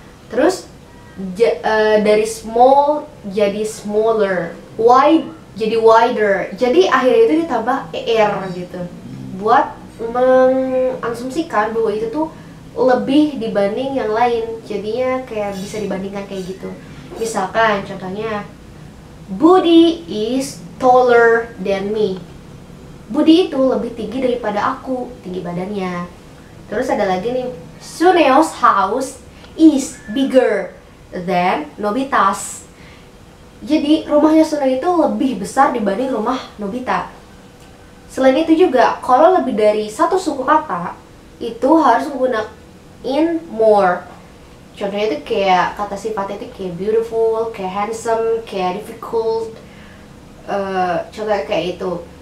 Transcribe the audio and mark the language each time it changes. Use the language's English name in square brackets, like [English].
[Indonesian] Terus dari small jadi smaller, wide jadi wider. Jadi akhirnya itu ditambah er gitu, buat mengasumsikan bahwa itu tuh lebih dibanding yang lain. Jadinya kayak bisa dibandingkan kayak gitu. Misalkan contohnya, [English] Budi is taller than me. [Indonesian] Budi itu lebih tinggi daripada aku, tinggi badannya. Terus ada lagi nih, [English] Suneo's house is bigger than Nobita's. [Indonesian] Jadi rumahnya Suneo itu lebih besar dibanding rumah Nobita. Selain itu juga, kalau lebih dari satu suku kata itu harus menggunakan more. Contohnya itu kayak kata sifatnya itu kayak beautiful, kayak handsome, kayak difficult. Contohnya kayak itu.